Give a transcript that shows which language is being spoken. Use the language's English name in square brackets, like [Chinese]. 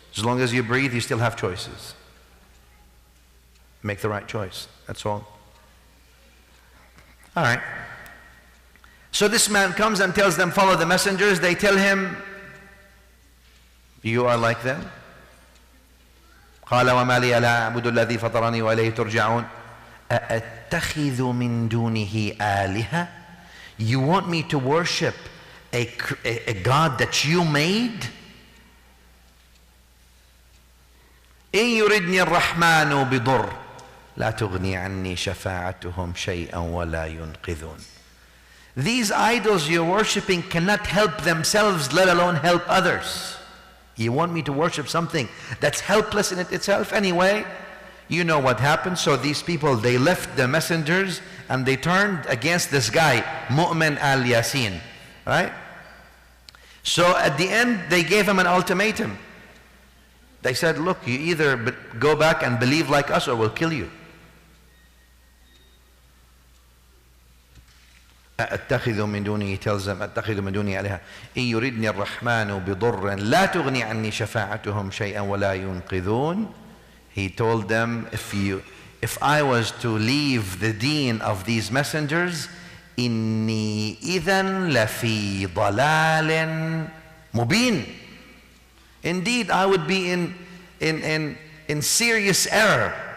[English] As long as you breathe, you still have choices. Make the right choice. That's all. All right. So this man comes and tells them, follow the messengers. They tell him, you are like them. [Arabic] قال وما لي لا أعبد الذي فطرني وإليه ترجعون أَتَّخِذُ مِن دُونِهِ آلِهَةً. [English] You want me to worship a God that you made? [Arabic] إِن يُرِدْنِي الرَّحْمَنُ بِضُرٍّ لَا تُغْنِي عَنِّي شَفَاعَتُهُمْ شَيْئًا وَلَا يُنْقِذُونَ. [English] These idols you're worshiping cannot help themselves, let alone help others. You want me to worship something that's helpless in it itself? Anyway, you know what happened. So these people, they left the messengers and they turned against this guy, Mu'min al-Yasin, right? So at the end, they gave him an ultimatum. They said, look, you either go back and believe like us or we'll kill you. [Arabic] أَتَّخِذُ مِن دُونِهِ, [English] he tells them, [Arabic] أَتَّخِذُ مِن دُونِهِ آلِهَةً إِن يُرِدْنِي الرَّحْمَنُ بِضُرٍّ لَا تُغْنِي عَنِّي شَفَاعَتُهُمْ شَيْئًا وَلَا يُنْقِذُونَ. [English] He told them, if I was to leave the deen of these messengers, [Arabic] إِنِّي إِذًا لَفِي ضَلَالٍ مُبِينٍ. [English] Indeed, I would be in serious error.